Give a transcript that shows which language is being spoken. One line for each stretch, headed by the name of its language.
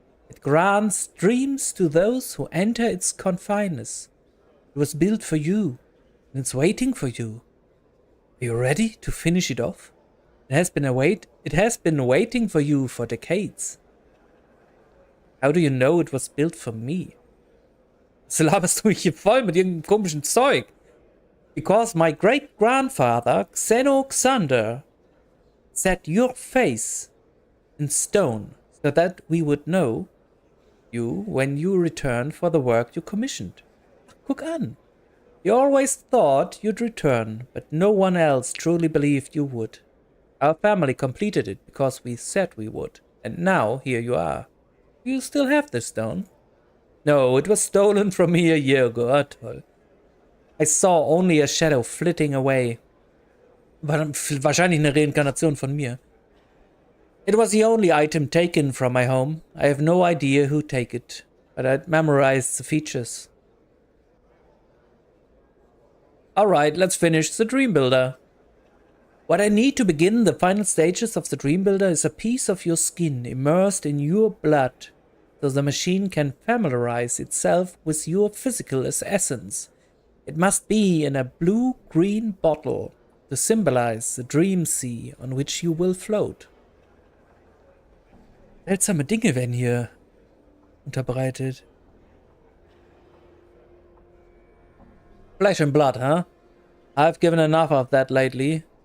English: It grants dreams to those who enter its confines. It was built for you, and it's waiting for you. Are you ready to finish it off? It has been waiting for you for decades. How do you know it was built for me?
German: Was laberst du mich hier voll mit irgendeinem komischen Zeug?
English: Because my great-grandfather, Xenoxander, set your face in stone so that we would know you when you return for the work you commissioned.
German: Guck an.
English: You always thought you'd return, but no one else truly believed you would. Our family completed it because we said we would, and now here you are. You still have the stone? No, it was stolen from me a year ago.
German: Ah, toll.
English: I saw only a shadow flitting away.
German: War wahrscheinlich eine Reinkarnation von mir.
English: It was the only item taken from my home. I have no idea who took it, but I'd memorized the features. Alright, let's finish the Dream Builder. What I need to begin the final stages of the Dream Builder is a piece of your skin immersed in your blood, so the machine can familiarize itself with your physical essence. It must be in a blue-green bottle to symbolize the dream sea on which you will float.
German: Seltsame Dinge werden hier unterbreitet.
English: Flesh and blood, huh? I've given enough of that lately.